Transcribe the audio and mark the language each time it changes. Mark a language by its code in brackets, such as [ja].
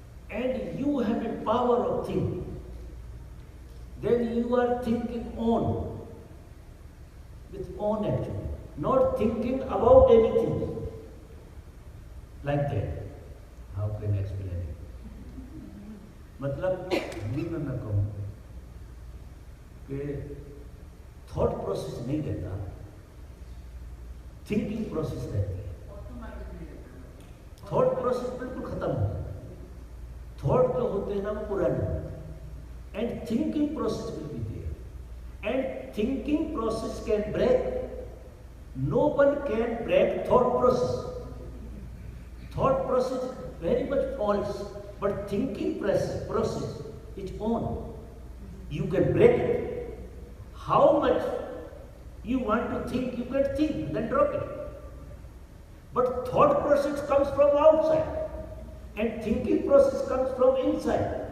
[en] And you have a power of thinking. Then you are thinking on, with on actually, not thinking about anything. Like that. How can I explain it? [hi] मतलब हिंदी में मैं कहूँ कि thought process नहीं रहता, thinking process रहती है। Thought process बिल्कुल खत्म हो जाता है, थॉट जो होते हैं [en] ना वो पुराने होते हैं, and thinking process will be there, and thinking process can break, no one can break thought process. Thought process is very much false, but thinking process is on. You can break it. How much you want to think, you can think, then drop it. But thought process comes from outside, and thinking process comes from inside.